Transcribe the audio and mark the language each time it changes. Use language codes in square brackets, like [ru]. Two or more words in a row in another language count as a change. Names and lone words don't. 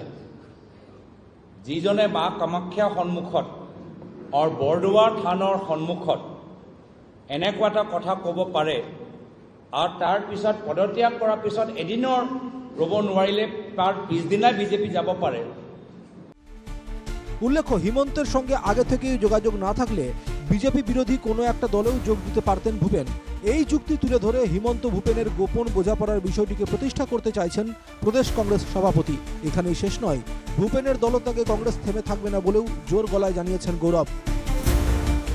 [as] যিজনে মা কামাখ্যা সন্মুখত আৰু বৰদোৱা থানৰ সন্মুখত এনেকুৱা এটা কথা ক'ব পাৰে আৰু তাৰ পিছত পদত্যাগ কৰাৰ পিছত এদিনৰ ৰ'ব নোৱাৰিলে তাৰ পিছদিনাই বিজেপি যাব পাৰে। [bn] উল্লেখ্য, হিমন্তের সঙ্গে আগে থেকেই যোগাযোগ না থাকলে বিজেপি বিরোধী কোনো একটা দলেও যোগ দিতে পারতেন ভূপেন। এই যুক্তি তুলে ধরে হিমন্ত ভূপেনের গোপন বোঝাপড়ার বিষয়টিকে প্রতিষ্ঠা করতে চাইছেন প্রদেশ কংগ্রেস সভাপতি। এখানেই শেষ নয়, ভূপেনের দলত্যাগে কংগ্রেস থেমে থাকবে না বলেও জোর গলায় জানিয়েছেন গৌরব।